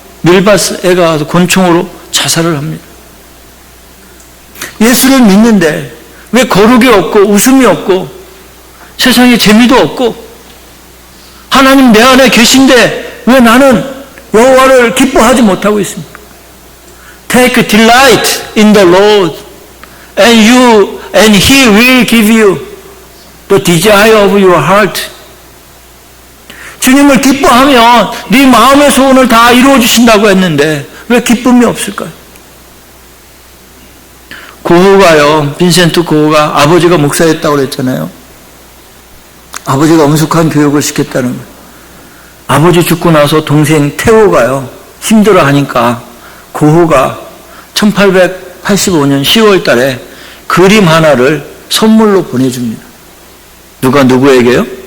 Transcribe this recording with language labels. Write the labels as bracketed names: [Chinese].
[Korean] 밀바스에 가서 권총으로 자살을 합니다. 예수를 믿는데 왜 거룩이 없고 웃음이 없고 세상에 재미도 없고 하나님 내 안에 계신데 왜 나는 여호와를 기뻐하지 못하고 있습니까? [English] Take delight in the Lord and He will give you the desire of your heart. [Korean] 주님을 기뻐하면 네 마음의 소원을 다 이루어 주신다고 했는데 왜 기쁨이 없을까요? 고우가요, 빈센트 고우가 아버지가 목사였다고 그랬잖아요. 아버지가 엄숙한 교육을 시켰다는 거예요. 아버지 죽고 나서 동생 태호가요, 힘들어하니까 고우가 1885년 10월 달에 그림 하나를 선물로 보내줍니다. 누가 누구에게요?